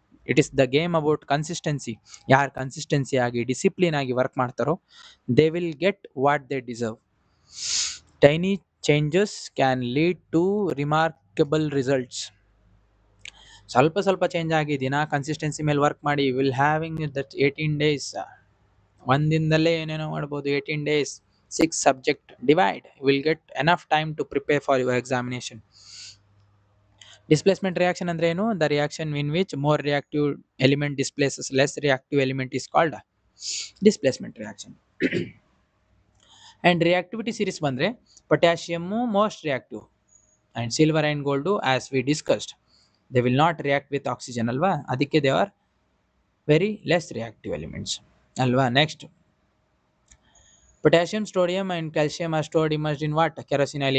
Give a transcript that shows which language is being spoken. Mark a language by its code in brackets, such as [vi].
[en] It is the game about consistency. [kn] ಯಾರು consistency ಆಗಿ discipline ಆಗಿ ವರ್ಕ್ ಮಾಡ್ತಾರೋ [en] They will get what they deserve. Tiny changes can lead to remarkable results. [kn] ಸ್ವಲ್ಪ change ಆಗಿ ದಿನ consistency ಮೇಲೆ ವರ್ಕ್ ಮಾಡಿ [en] Will having that 18 days. [kn] ಒಂದಿನದಲ್ಲೇ ಏನೇನೋ ಮಾಡ್ಬೋದು. [en] 18 days, 6 subject divide, will get enough time to prepare for your examination. [kn] Displacement reaction ಅಂದ್ರೆ ಏನು? [en] The reaction in which more reactive element displaces less reactive element is called displacement reaction. And reactivity series ಬಂದ್ರೆ potassium most reactive and silver and gold as we discussed they will not react with oxygen [kn] alva, adikke [en] they are very less reactive elements alva. Next, potassium, sodium and calcium are stored immersed in what? Kerosene oil.